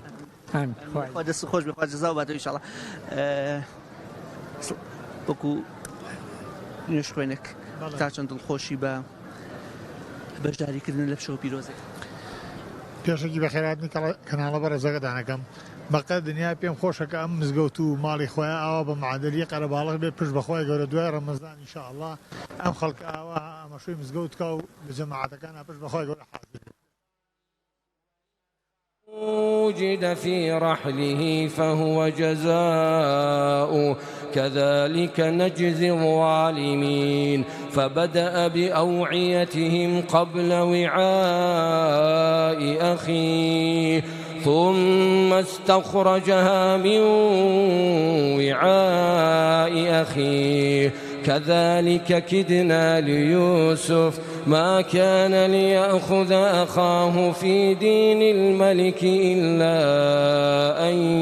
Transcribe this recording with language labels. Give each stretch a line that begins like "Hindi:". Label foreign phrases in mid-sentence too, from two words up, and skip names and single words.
Central Kurdish: دەست خۆش بخوا جەزا باتەوە ئینشاڵڵا وەکو نوێژ خوێنێک تا چەند دڵخۆشی بە بەشداریکردن لە شەو پیرۆزێک پێشێکی بەخێراتنی کەناڵە بەڕێزەکە دانەکەم بەقە دنیا پێم خۆشە کە ئەم مزگەوت و ماڵی خۆیان ئاوا بە معادلی قەرەباڵغ بێ پشت بەخوای گەورە دوای ڕەمەزان ئینشاءڵڵا ئەم خەڵک ئاوا ئەمەشوی مزگەوت کا و لە جەماعەتەکان پشت بەخوای گەورە حاضر
Arabic: وجد في رحله فهو جزاؤه كذلك نجزي الظالمين فبدأ بأوعيتهم قبل وعاء أخيه ثم استخرجها من وعاء أخيه كذلك كدنا ليوسف ما كان ليأخذ أخاه في دين الملك إلا أن